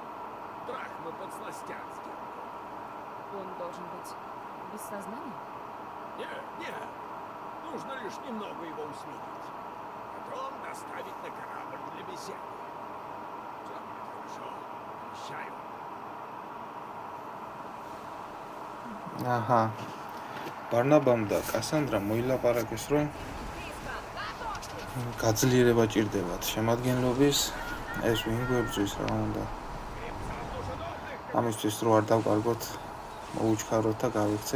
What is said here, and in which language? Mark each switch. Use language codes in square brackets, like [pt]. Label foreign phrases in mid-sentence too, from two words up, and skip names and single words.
[ru] Драхмы подсластят сделку. Он должен быть без сознания? Нет. Нужно лишь немного его усмирить. Потом доставить на корабль для беседы. Все будет хорошо. Обещаю. [ka] აჰა. ბარნაბამ და კასანდრამ მოილაპარაკეს, რომ გაძლიერება ჭირდებათ შემადგენლობის, ეს ვინ გვებრძვის რა უნდა. ამისთვის რო არ დავკარგოთ, მოუჩქაროთ და გავიქცეთ.